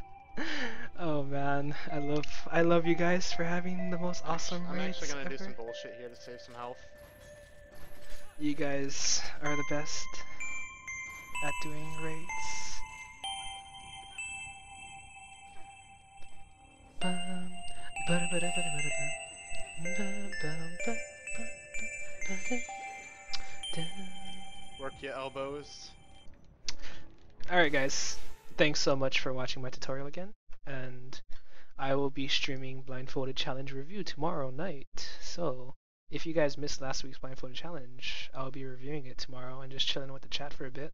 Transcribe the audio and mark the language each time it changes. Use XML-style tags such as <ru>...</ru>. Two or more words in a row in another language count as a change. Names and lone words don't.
<en>Oh man, I love you guys for having the most awesome I'm raids actually gonna ever. do some bullshit here to save some health. You guys are the best at doing raids. Bum, bada bada bada bada bum. Bum, bum, ba, ba, ba, ba, da. Work your elbows. Alright guys, thanks so much for watching my tutorial again, and I will be streaming Blindfolded Challenge review tomorrow night, so if you guys missed last week's Blindfolded Challenge, I'll be reviewing it tomorrow and just chilling with the chat for a bit.</en>